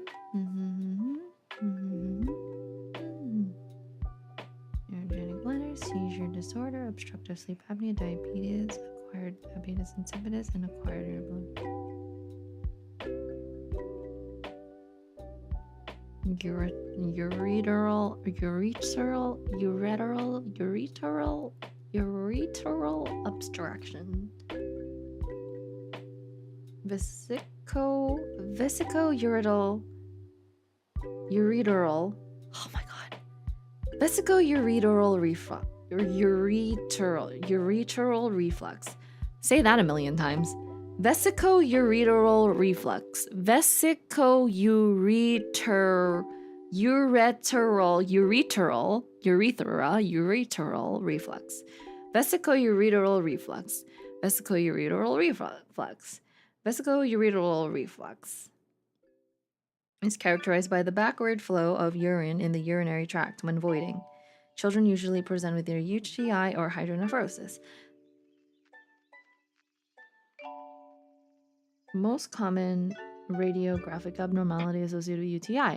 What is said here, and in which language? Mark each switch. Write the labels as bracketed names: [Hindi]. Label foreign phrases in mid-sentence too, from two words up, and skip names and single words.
[English] Mhm. Mhm. Mhm. Neurogenic bladder, seizure disorder, obstructive sleep apnea, diabetes, acquired diabetes insipidus, and acquired irritable. Ureteral obstruction. Ureteral. Oh my god. Vesico-ureteral reflux. Ureteral reflux. Say that a million times. Vesico-ureteral reflux. Ureteral reflux. Vesico-ureteral reflux. Vesico-ureteral reflux. Vesico-ureteral reflux is characterized by the backward flow of urine in the urinary tract when voiding. Children usually present with either UTI or hydronephrosis. Most common radiographic abnormality associated with UTI.